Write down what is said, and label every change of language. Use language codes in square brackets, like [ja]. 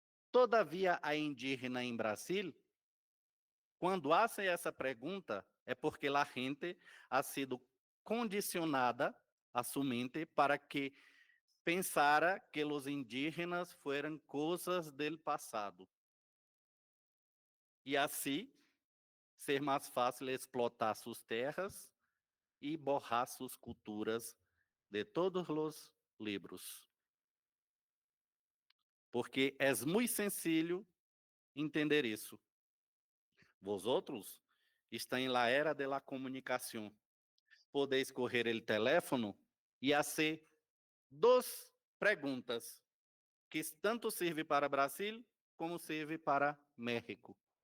[pt] Todavia há indígena em Brasil? Quando hacen essa pergunta, é porque a gente [es] ha sido condicionada [pt] a sua mente para que pensara que os indígenas [es] fueran [pt] coisas del passado. E assim, ser mais fácil explotar suas terras [es] y borrar sus culturas de todos los libros. [pt] Porque é muito sencillo entender isso. [es] Vosotros estáis na era de la comunicação. [pt] Podeis correr o teléfono e fazer duas perguntas que tanto serve para Brasil como serve para México.